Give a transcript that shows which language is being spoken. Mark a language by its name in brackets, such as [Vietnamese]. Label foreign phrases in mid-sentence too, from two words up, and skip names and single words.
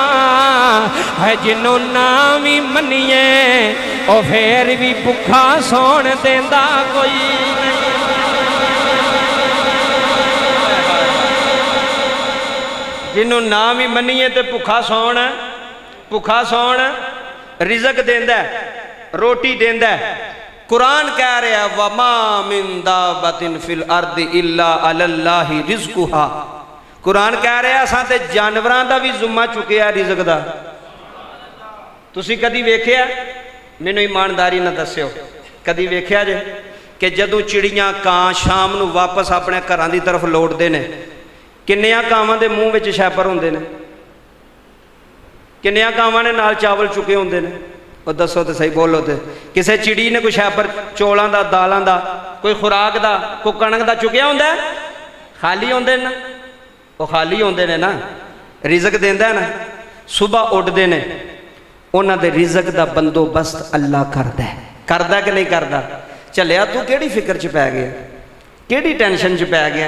[Punjabi] ہے جنہوں نہ بھی منیئے او فیر بھی بھکھا سون دیندا کوئی نہیں. جنہوں نہ بھی منیئے تے بھکھا سون رزق دیندا، روٹی دیندا. قرآن کہہ رہا [Arabic] وما من دابة في الأرض إلا على الله رزقها. [Punjabi] قرآن کہہ رہا اساں تے جانوراں دا بھی ذمہ چکیا رزق دا. تسی کدی ویکھیا? مینوں ایمانداری نہ دسیو، کدی ویکھیا جے کہ جدوں چڑیاں کاں شام نوں واپس اپنے گھراں دی طرف لوٹدے نے، کنیاں کاواں دے منہ وچ شاپر ہندے نے? کنیاں کاواں نے نال چاول چکے ہندے نے? اور دسو تو صحیح، بولو تو. کسی چڑی نے کوئی شاپر چولوں کا، دالوں کا، کوئی خوراک کا، کوئی کنک کا چکیا ہوندا? خالی ہوندے نا، او خالی ہوندے نے نا. رزق دیندا نا، صبح اٹھتے نے، اوہناں دے رزق کا بندوبست اللہ کردا کہ نہیں کردا? چلیا تو کیہڑی فکر چ پے گیا، کیہڑی ٹینشن چ پے گیا?